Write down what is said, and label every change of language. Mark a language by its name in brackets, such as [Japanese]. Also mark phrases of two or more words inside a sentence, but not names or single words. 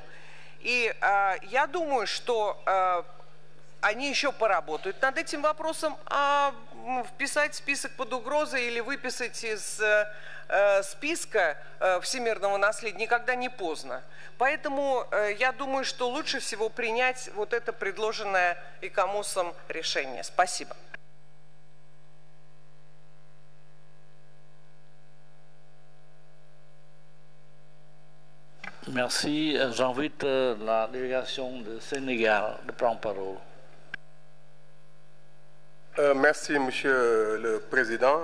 [Russian] И я думаю, что они еще поработают над этим вопросом, а вписать список под угрозой или выписать из списка всемирного наследия никогда не поздно. Поэтому я думаю, что лучше всего принять вот это предложенное ИКОМОСом решение. Спасибо. [French] Merci. J'invite la délégation du Sénégal de prendre parole. Merci, Monsieur le Président.